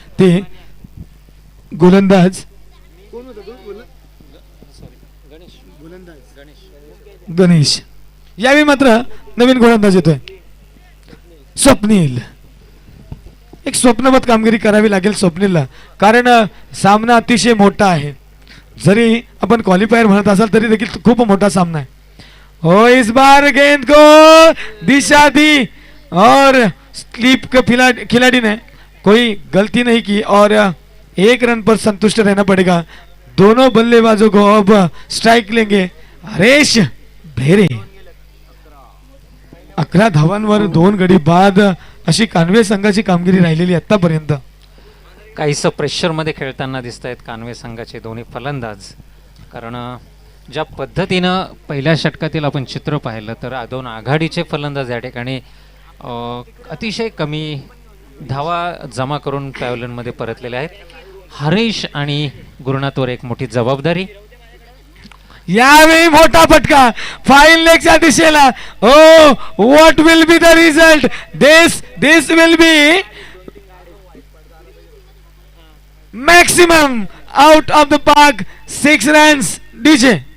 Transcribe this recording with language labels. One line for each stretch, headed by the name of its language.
Marathi: ते गोलंदाज गणेश, यावेळी मात्र नवीन गोलंदाज येतोय स्वप्नील। एक स्वप्नवत कामगिरी करावी लागेल स्वप्नीलला, कारण सामना अतिशय मोठा आहे। जरी आपण क्वालिफायर म्हणत असाल तरी देखील खूप मोठा सामना है।
Hindi: हो इस बार गेंद को दिशा दी और स्लीप के खिलाड़ी ने कोई गलती नहीं की और 1 रन पर संतुष्ट रहना पड़ेगा। दोनों बल्लेबाजों को अब स्ट्राइक लेंगे हरेश भेरे।
Marathi: 11 धावांवर 2 गडी बाद अशी कान्वे संघाची कामगिरी राहिलेली आतापर्यंत। काहीसं प्रेशरमध्ये खेळताना दिसत आहेत कान्वे संघाचे दोन्ही फलंदाज, कारण ज्या पद्धतीनं पहिल्या षटकातील आपण चित्र पाहिलं तर 2 आघाडीचे फलंदाज या ठिकाणी अतिशय कमी धावा जमा करून पॅव्हलियनमध्ये परतलेले आहेत। हरीश आणि गुरुनाथवर एक मोठी जबाबदारी। यावेळी मोठा फटका फाईन लेगच्या दिशेला।
English: Oh what will be the result? This will be maximum out of the park, 6 runs DJ।